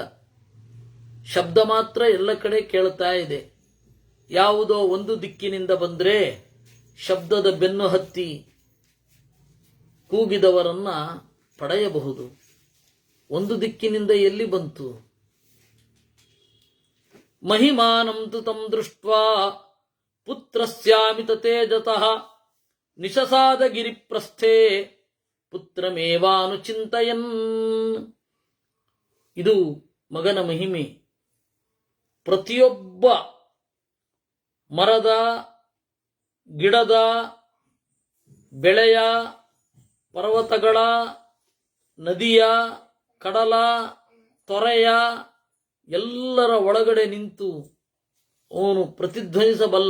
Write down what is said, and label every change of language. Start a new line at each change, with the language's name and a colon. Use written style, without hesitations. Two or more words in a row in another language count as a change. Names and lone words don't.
Kannada: ಶಬ್ದ ಮಾತ್ರ ಎಲ್ಲ ಕಡೆ ಕೇಳ್ತಾ ಇದೆ. ಯಾವುದೋ ಒಂದು ದಿಕ್ಕಿನಿಂದ ಬಂದ್ರೆ ಶಬ್ದದ ಬೆನ್ನು ಹತ್ತಿ ಕೂಗಿದವರನ್ನ ಪಡೆಯಬಹುದು. ಒಂದು ದಿಕ್ಕಿನಿಂದ ಎಲ್ಲಿ ಬಂತು?
Sanskrit: ಮಹಿಮಾನಂ ತು ತಂ ದೃಷ್ಟ್ವಾ ಪುತ್ರಸ್ಯಾಮಿತ ತೇಜತಃ ನಿಶಸಾದ ಗಿರಿಪ್ರಸ್ಥೆ ಪುತ್ರಮೇವಾನುಚಿಂತಯನ್.
Kannada: ಇದು ಮಗನ ಮಹಿಮೆ. ಪ್ರತಿಯೊಬ್ಬ ಮರದ, ಗಿಡದ, ಬೆಳೆಯ, ಪರ್ವತಗಳ, ನದಿಯ, ಕಡಲ, ತೊರೆಯ ಎಲ್ಲರ ಒಳಗಡೆ ನಿಂತು ಅವನು ಪ್ರತಿಧ್ವನಿಸಬಲ್ಲ.